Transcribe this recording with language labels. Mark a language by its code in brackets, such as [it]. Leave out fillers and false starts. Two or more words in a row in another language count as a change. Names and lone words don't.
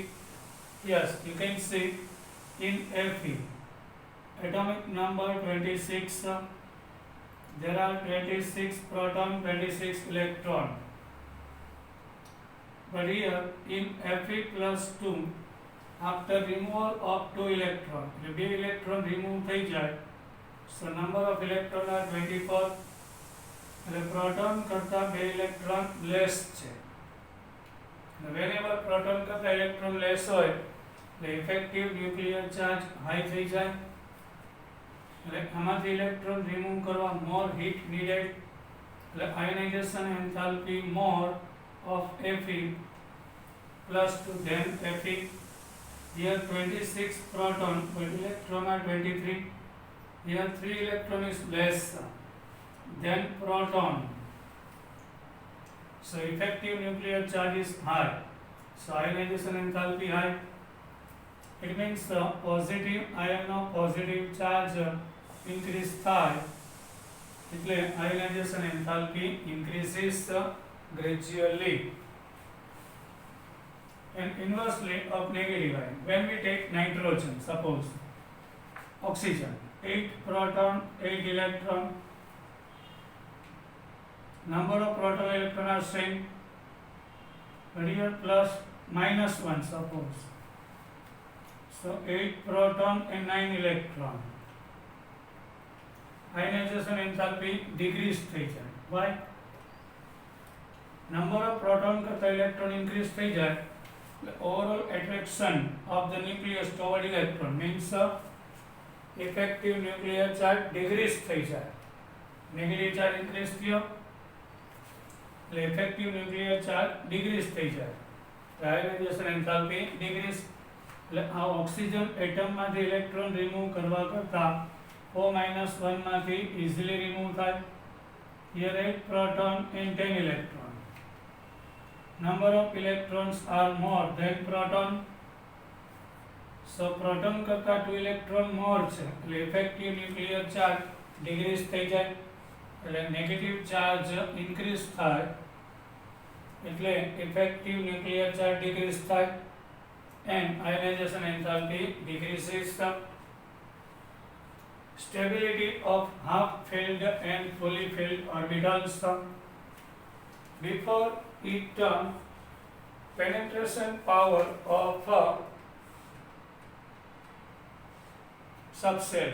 [en] Yes, you can see in Fe, atomic number 26, there are 26 proton, 26 electron. But here in Fe plus 2, after removal of 2 electron, the 2 electron remove [gu] થઈ જાય, [en] so number of electron are 24. The proton કરતા 2 electron less છે. Whenever proton કરતા electron less હોય, the effective nuclear charge high [gu] થઈ જાય. [en] આમાંથી electron remove કરવા more heat needed. Ionization enthalpy more of Fe plus 2 than Fe. Here 26 proton, but electron are 23. Here 3 electron is less than proton. So effective nuclear charge is high. So ionization enthalpy high. It means the positive ion of positive charge increase [gu] થાય એટલે [en] ionization enthalpy increases gradually. And inversely of negative ion, when we take nitrogen, suppose oxygen, 8 proton, 8 electron, number of proton electron are same, but here plus minus 1 suppose. So 8 proton and 9 electron. Ionization enthalpy decrease [gu] થઈ જાય. [en] Why? Number of proton કરતા electron increase [gu] થઈ જાય. [en] The overall attraction of the nucleus toward electron means effective nuclear charge decrease [gu] થઈ જાય. [en] Negative charge increase થયો. The effective nuclear charge decrease [gu] થઈ જાય. [en] The ionization enthalpy decrease. [gu] આ [en] oxygen atom [gu] માંથી [en] electron remove [gu] કરવા કરતા O-1 માંથી [en] easily remove [gu] થાય. [en] Here 8 proton and 10 electron. Number of electrons are more than proton. So proton કરતા 2 electron more છે. એટલે effective nuclear charge decrease [gu] થઈ જાય. [en] એટલે negative charge increase થાય. એટલે effective nuclear charge decrease થાય. And ionization enthalpy decreases. Stability of half-filled and fully filled orbitals. Before it, penetration power of subcell.